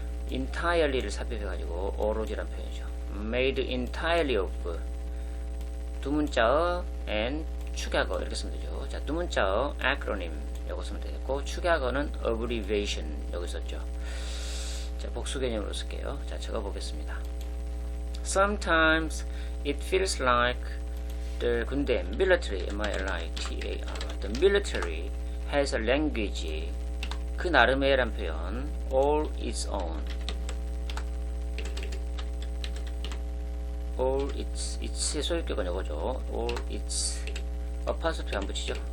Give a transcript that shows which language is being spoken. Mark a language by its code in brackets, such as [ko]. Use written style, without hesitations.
[ko] entirely를 삽입해가지고 오로지란 표현이죠. [en] made entirely of [ko] 두 문자어 and 축약어 이렇게 쓰면 되죠. 자, 두 문자어 acronym 요거 쓰면 되겠고 축약어는 abbreviation 여기 썼죠. 자, 복수 개념으로 쓸게요. 자, 적어보겠습니다. [en] Sometimes it feels like the 군대 military M-I-L-I-T-A-R the military has a language [ko] 그 나름의 란 표현 [en] all its own all its의 [ko] 소유격은 이거죠. [en] all its [ko] 어파스피 안 붙이죠.